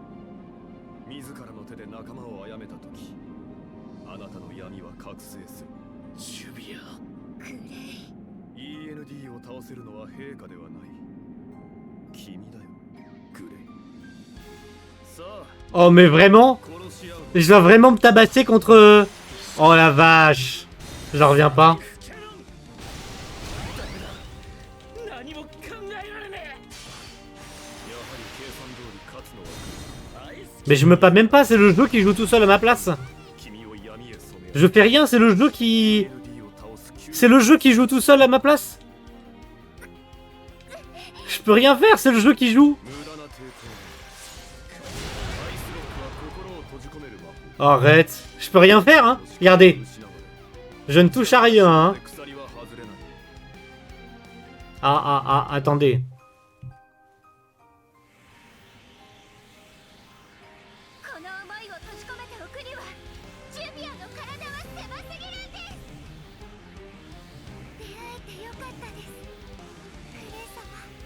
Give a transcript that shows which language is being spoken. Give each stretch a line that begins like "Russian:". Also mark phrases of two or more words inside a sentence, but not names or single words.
Japanese: 自らの手で仲間を殺めた時、あなたの闇は覚醒する。ジュビア。グレイ。 END を倒せるのは陛下ではない。君だよ、グレイ。さあ、
French: Oh, mais vraiment?
Japanese: 殺し合う。
French: Je dois vraiment me tabasser contre... Oh la vache. J'en reviens pas.
Japanese: 何も考えられねやはり計算通り勝つのはえ。アイス
French: Mais je me pas même pas, c'est le jeu qui joue tout seul à ma place.
Japanese: 君を闇へ染め、
French: Je fais rien, c'est le jeu qui...
Japanese: END を倒す急
French: C'est le jeu qui joue tout seul à ma place. Je peux rien faire, c'est le jeu qui joue.
Japanese: 無駄な抵抗。アイスロックは心を閉じ込める魔法。
French: Arrête. Je peux rien faire, hein. Regardez.
Japanese: 失われ、
French: Je ne touche à rien, hein.
Japanese: 鎖は外れない。
French: Ah, attendez.
Japanese: この思いを閉じ込めておくには、ジュビアの体は狭すぎるんです。出会えてよかったです、グレイ様。